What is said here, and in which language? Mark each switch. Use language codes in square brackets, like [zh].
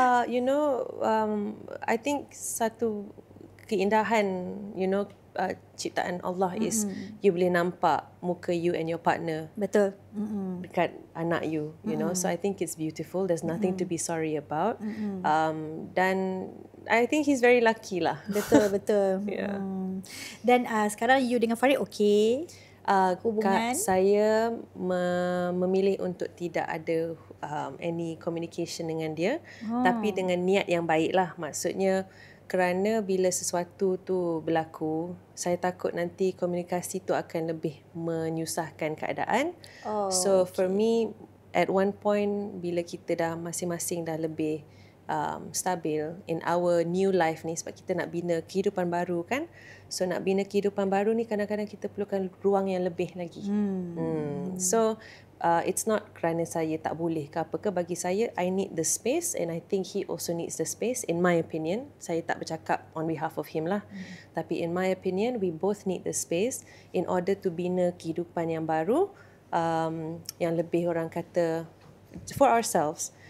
[en] You know, I think [ms] satu keindahan, [en] you know, [ms] ciptaan Allah [en] is you [ms] boleh nampak muka [en] you and your partner. [ms] Betul. Dekat anak you, [en] you know. So I think it's beautiful. There's nothing to be sorry about. Dan I think he's very lucky lah. [ms] Betul. [en] Yeah. [ms] Dan sekarang you dengan Farid okey? Hubungan? Saya memilih untuk tidak ada [en] any communication [ms] dengan dia, tapi dengan niat yang baik lah. Maksudnya kerana bila sesuatu tu berlaku, saya takut nanti komunikasi tu akan lebih menyusahkan keadaan. [en] So for me, at one point [ms] bila kita dah masing-masing dah lebih stabil [en] in our new life [ms] ni, sebab kita nak bina kehidupan baru kan. So nak bina kehidupan baru ni kadang-kadang kita perlukan ruang yang lebih lagi. [en] So it's not [ms] kerana saya tak boleh ke apa ke. Bagi saya, [en] I need the space and I think he also needs the space, in my opinion. [ms] Saya tak bercakap [en] on behalf of him [ms] lah. Tapi [en] in my opinion, we both need the space in order to [ms] bina kehidupan yang baru, yang lebih orang kata [en] for ourselves.